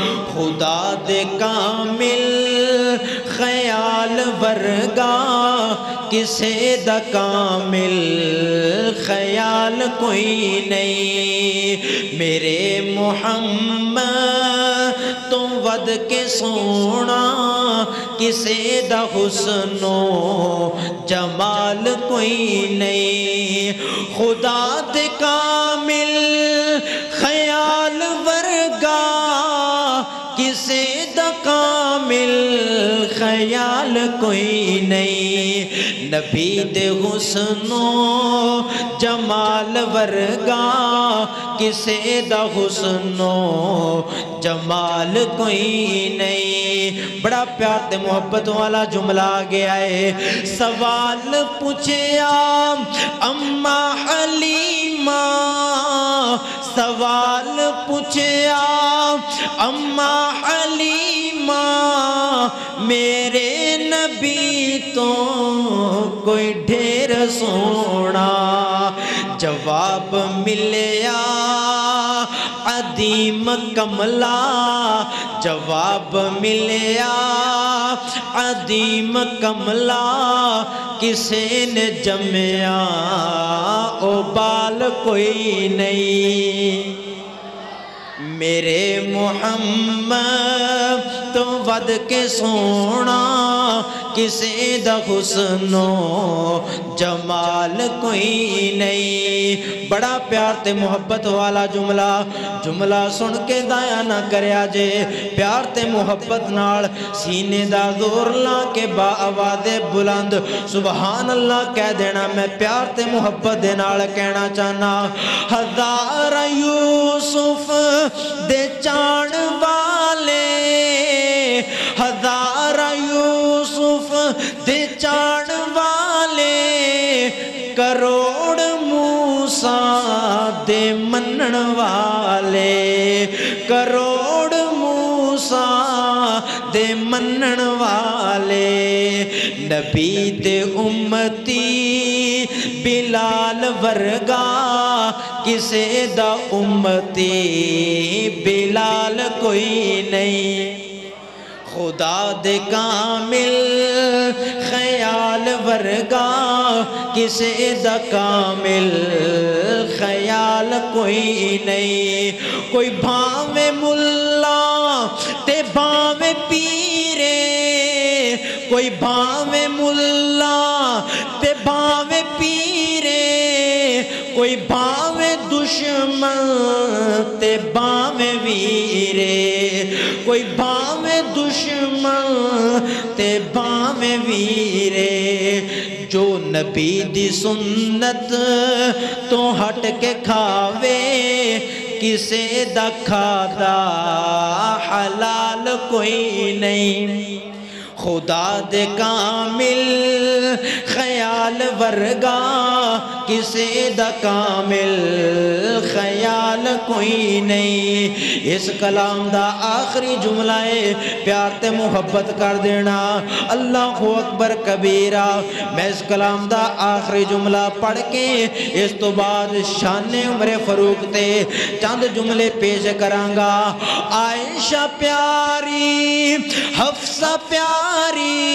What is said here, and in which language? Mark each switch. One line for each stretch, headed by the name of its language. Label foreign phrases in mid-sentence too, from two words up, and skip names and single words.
Punjabi: خدا دے کامل خیال ورگا کسے دا کامل خیال کوئی نہیں میرے محمد تو ود کے سونا کسے دا حسن و جمال کوئی نہیں خدا دے کامل خیال ورگا کسے دا کامل خیال کوئی نہیں نبی دے حسن و جمال ورگا کسے دا حسن و جمال کوئی نہیں بڑا پیار تے محبت والا جملہ آ گیا ہے سوال پوچھیا اماں حلیمہ سوال پوچھیا اماں حلیمہ میرے نبی تو کوئی ڈھیر سونا جواب ملیا عدیم کملا جواب ملیا عدیم کملا کسے نے جمیا او بال کوئی نہیں میرے محمد تو ود کے سونا کسے دا حسن و جمال کوئی نہیں بڑا پیار تے محبت والا جملہ سن کے دایا نہ کریا جے پیار تے محبت نال سینے دا زور لا کے با آواز بلند
Arabic: سبحان اللہ
Punjabi: کہہ دینا میں پیار تے محبت دے نال کہنا چاہنا ہزار یوسف دے چان والے ہزار یوسف دے چان والے کروڑ موسیٰ دے منن والے کروڑ موسیٰ دے منن والے نبی دے امتی بلال ورگا کسے دا امتی بلال کوئی نہیں خدا دے کامل خیال ورگا کسے دا کامل خیال کوئی نہیں کوئی بھاوے ملا تے بھاوے پیرے کوئی بھاوے ملا تے بھاوے پیرے کوئی بھاوے دشمن تے بھاوے ویرے کوئی بھاوے دشمن تے بھاوے ویرے جو نبی دی سنت تو ہٹ کے کھاوے کسے دا کھادا حلال کوئی نہیں خدا دے کامل خیال ورگا کسے دا کامل خیال کوئی نہیں اس کلام دا آخری جملہ ہے پیار تے محبت کر دینا
Arabic: اللہ اکبر کبیرہ
Punjabi: میں اس کلام دا آخری جملہ پڑھ کے اس تو بعد شان عمر فاروق تے چند جملے پیش کرانگا عائشہ پیاری حفصہ پیاری